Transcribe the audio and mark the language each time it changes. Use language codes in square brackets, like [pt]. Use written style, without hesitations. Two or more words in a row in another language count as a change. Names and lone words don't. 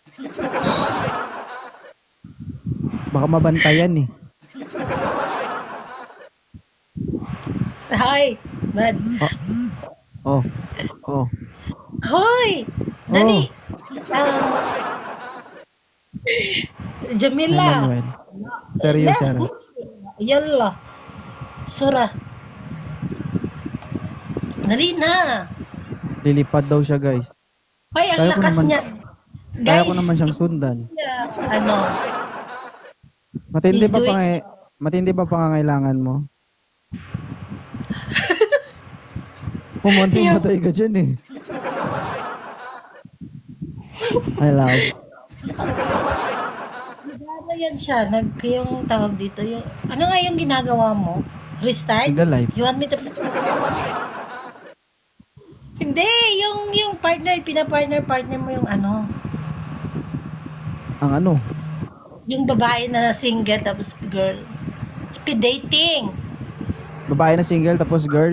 [tl] Baka mabantayan eh. [en] Hi, bad. Oh, oh, oh, Hoy! oh. Dali! Hi Jamila! Manuel. Stereo La! Shara. Yalla! Sura! Dali na! [tl] Lilipad daw siya guys. Hoy, ang Kaya ko lakas naman, niya. kaya ko Guys, naman siyang sundan. ano, Matindi [en] he's [tl] ba [en] doing, [tl] matindi ba pangangailangan mo? Pumunti yung, matay ka dyan eh. [en] I love. [tl] ano yan siya, yung tawag dito, yung, ano nga yung ginagawa mo? Restart? Nagla-live. [en] You want me to, [tl] hindi, yung partner, partner mo yung ano, Ang ano? yung babae na single tapos girl. [en] Speed dating. [tl] Babae na single tapos girl.